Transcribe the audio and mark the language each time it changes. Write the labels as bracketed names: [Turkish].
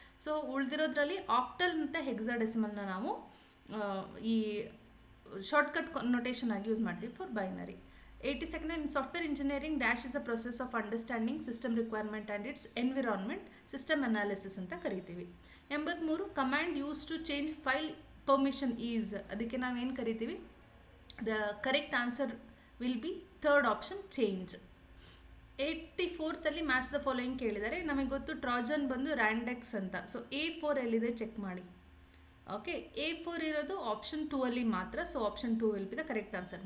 [Kannada] So ಉಳಿದಿರೋದ್ರಲ್ಲಿ octal ಮತ್ತು ಹೆಕ್ಸಾಡೆಸಿಮಲ್ನ ನಾವು ಈ ಶಾರ್ಟ್ಕಟ್ ನೊಟೇಷನ್ ಆಗಿ ಯೂಸ್ ಮಾಡ್ತೀವಿ for binary. [English] 82nd, in software engineering, dash is a process of understanding system requirement and its environment, system analysis [Kannada] ಅಂತ ಕರಿತೀವಿ. [English] 83, command use to change file permission is. [Kannada] ಅದಕ್ಕೆ ನಾವೇನು ಕರಿತೀವಿ, [English] The correct answer will be third option, change. 84th match the following [Kannada] ಕೇಳಿದ್ದಾರೆ. ನಮಗೆ ಗೊತ್ತು ಟ್ರಾಜನ್ ಬಂದು ರ್ಯಾಂಡೆಕ್ಸ್ ಅಂತ. ಸೊ A4 ಎಲ್ಲಿದೆ ಚೆಕ್ ಮಾಡಿ. [English] okay, [Kannada] A4 ಇರೋದು ಆಪ್ಷನ್ 2 ಅಲ್ಲಿ ಮಾತ್ರ. [English] So option 2 will be the correct answer.